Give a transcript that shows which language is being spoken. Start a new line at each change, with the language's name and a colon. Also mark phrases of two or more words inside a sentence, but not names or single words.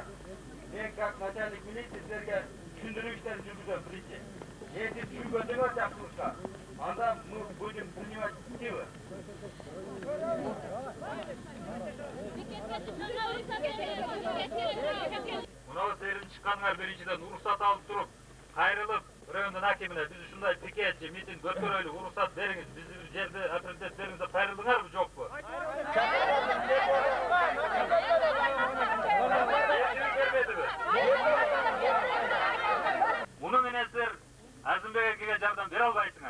Kyrgyz: Мен
Russian: как начальник милиции
Kyrgyz: силерге түшүндүрүү иштерин жүргүзөм биринчи. Эгер түшүнгөндүңөр жакшылыкка, анда
Russian: мы будем принимать силы.
Kyrgyz: Мынау силердин чыкканыңар биринчиден уруксат алып туруп, кайрылып, райондун акимине биз ушундай пикет же митинг өткөрөлү, уруксат бериңиз. Биз бир жерде авторитет бериңиз деп кайрылдыңарбы, жокпу? Муну менен силер Азымбек акеге жардам бере албайсыңар.